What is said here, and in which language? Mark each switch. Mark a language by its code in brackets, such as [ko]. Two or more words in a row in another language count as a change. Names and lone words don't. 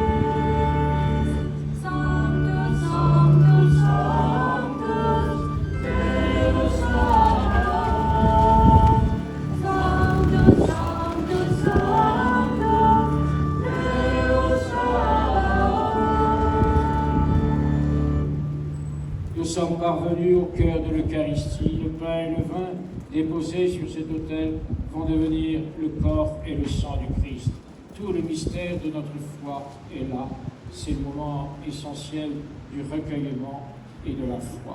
[la] Sanctus, Sanctus, Sanctus, Deus Sabaoth. Sanctus, Sanctus, Sanctus, Deus Sabaoth. [fr] Nous sommes parvenus au cœur de l'Eucharistie. Le pain et le vin déposés sur cet autel vont devenir le corps et le sang du Christ. Tout le mystère de notre foi est là. C'est le moment essentiel du recueillement et de la foi.